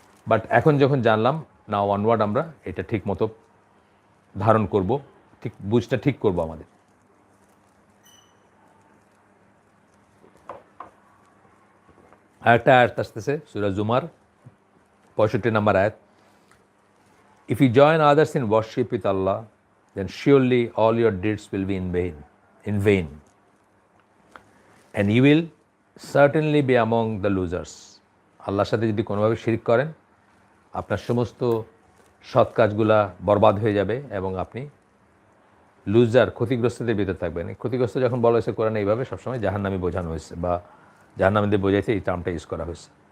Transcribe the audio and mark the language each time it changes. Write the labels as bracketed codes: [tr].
[bn] But এখন যখন জানলাম, [en] now onward [bn] আমরা এটা ঠিক মতো ধারণ করব, ঠিক বুঝটা ঠিক করব আমাদের। আরেকটা আয়াত আসতেছে সূরা জুমার 65 নম্বর আয়াত, [en] If you join others in worship with Allah then surely all your deeds will be in vain, and you will certainly be among the losers. [bn] আল্লাহর সাথে যদি কোনোভাবে শিরক করেন, আপনার সমস্ত সৎ কাজগুলা বরবাদ হয়ে যাবে এবং আপনি লুজার, ক্ষতিগ্রস্তদের ভিতর থাকবেন। ক্ষতিগ্রস্ত যখন বলা হয়েছে কোরআনে এইভাবে সবসময় জাহান্নামী বোঝানো হয়েছে, বা জাহান্নামীদের বোঝাইছে, এই টার্মটা ইউজ করা হয়েছে।